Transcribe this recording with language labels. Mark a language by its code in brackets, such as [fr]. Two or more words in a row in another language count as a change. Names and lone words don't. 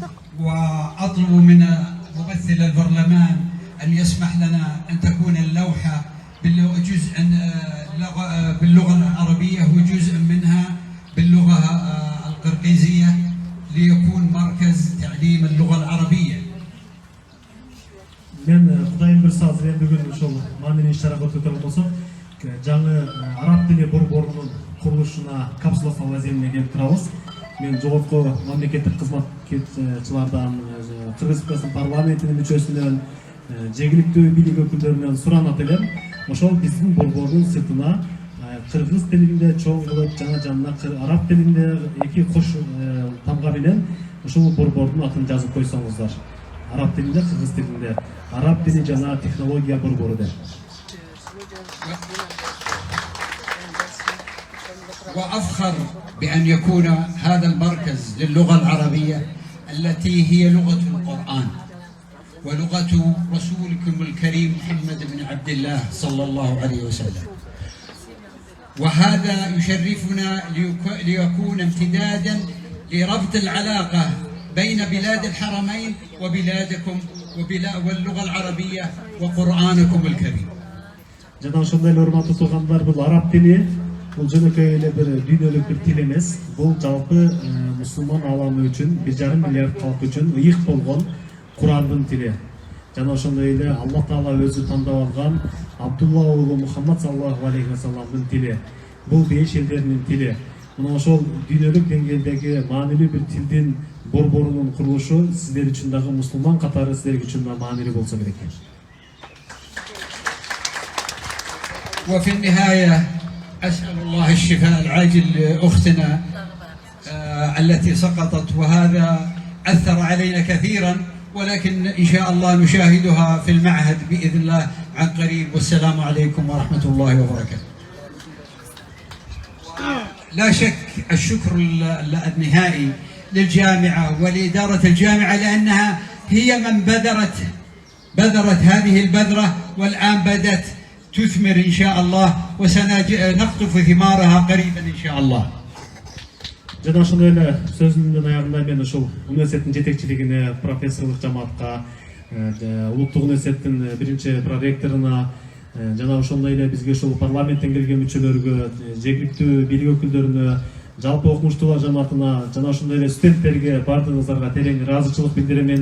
[ar] وأطلب من ممثل البرلمان أن يسمح لنا أن تكون اللوحة جزء باللغة العربية وجزء منها باللغة القرقيزية ليكون مركز تعليم اللغة العربية. [ky] Мен Кудайым бир саат мен бүгүн ошол маанилүү иш-чарага өтөтөрүн болсок, жаңы араб тили борборунун курулушуна капсула салуу аземине келип турабыз. Мен жогорку мамлекеттик кызматкерлерден, Кыргыз Республикасынын парламентинин мүчөсүнөн, жергиликтүү бийлик өкүлдөрүнөн суранат элем. Ошол биздин борбордун сыртына кыргыз тилинде чоң кылып, жана араб тилинде эки кош тамга менен ошол борбордун атын жазып койсоңуздар. Араб тилинде, Кыргыз тилинде, Араб тили жана технология борбору дер. [ar] وأفخر بأن يكون هذا المركز للغة العربية التي هي لغة القرآن ولغة رسولكم الكريم محمد بن عبد الله صلى الله عليه وسلم. وهذا يشرفنا ليكون امتدادا لربط العلاقة بين بلاد الحرمين وبلادكم واللغة العربية وقرآنكم الكريم. [ky] Жана ошондой эле урматтуу туугандар, бул араб тили, бул жөнөкөй эле бир дүйнөлүк бир тил эмес. Бул жалпы мусулман ааламы үчүн 1,5 миллиард калк үчүн ыйык болгон Курандын тили. Жана ошондой эле Аллах Таала өзү тандап алган Абдулла уулу Мухаммад [ar] صلى الله عليه وسلم [ky] тили. Бул беш элдердин тили. Мына ошол дүйнөлүк деңгээлдеги маанилүү бир тилдин борборунун курулушу сиздер үчүн дагы мусулман катары сиздер үчүн да маанилүү болсо керек. [ar] وفي النهاية أسأل الله الشفاء العاجل لأختنا التي سقطت، وهذا أثر علينا كثيرا، ولكن إن شاء الله نشاهدها في المعهد بإذن الله عن قريب. والسلام عليكم ورحمة الله وبركاته. لا شك الشكر النهائي للجامعة ولإدارة الجامعة، لأنها هي من بذرت هذه البذرة، والآن بدأت تثمر إن شاء الله، وسنقطف ثمارها قريبا إن شاء الله. [ky] Жана ошондой эле сөзүмдүн аягында мен ушул университеттин жетекчилигине, профессорлук жамаатка, улуттук университеттин биринчи проректоруна, жана ошондой эле бизге ушул парламенттен келген мүчөлөргө, жергиликтүү бийлик өкүлдөрүнө, жалпы окумуштуулар жамаатына, жана ошондой эле студенттерге баардыгыңыздарга терең ыраазычылык билдиремен.